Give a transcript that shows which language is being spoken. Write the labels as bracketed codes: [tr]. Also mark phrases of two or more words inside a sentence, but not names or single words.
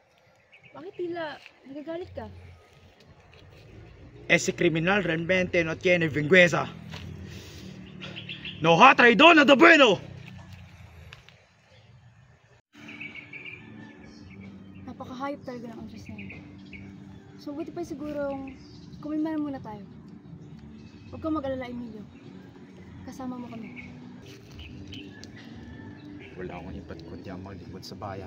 [tl] Bakit tila nagagalit ka? [es] Ese criminal realmente no tiene vergüenza. No ha traidor nada bueno. [tl] Napakahayop talaga ng Andres na yun. So buti pa sigurong kumalma na muna tayo. Huwag kang mag-alala, Emilio. Kasama mo kami. Wala akong iba't kundi ang maglingkod sa bayan.